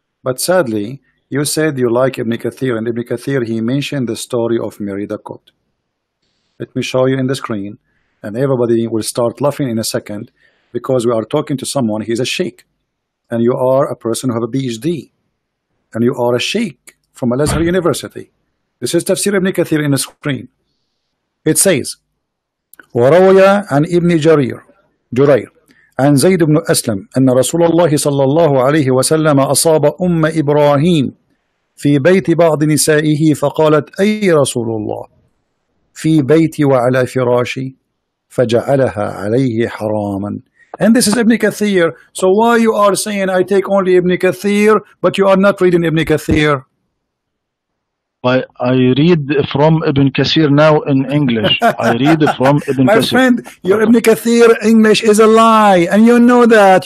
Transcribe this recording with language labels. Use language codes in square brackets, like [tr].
[en] But sadly, you said you like Ibn Kathir, and Ibn Kathir, he mentioned the story of Mary the coat. Let me show you in the screen, and everybody will start laughing in a second, because we are talking to someone, he's a sheikh, and you are a person who have a PhD, and you are a sheikh from Al-Azhar University. This is Tafsir Ibn Kathir in the screen. It says, [ar] وروي عن ابن جرير عن زيد بن أسلم أن رسول الله صلى الله عليه وسلم أصاب أم إبراهيم في بيت بعض نسائه فقالت أي رسول الله في بيتي وعلى فراشي فجعلها عليه حراما. [en] And this is Ibn Kathir. So why you are saying I take only Ibn Kathir, but you are not reading Ibn Kathir? I read from Ibn Kathir now in English. I read from Ibn Kathir. My friend, your Ibn Kathir English is a lie, and you know that.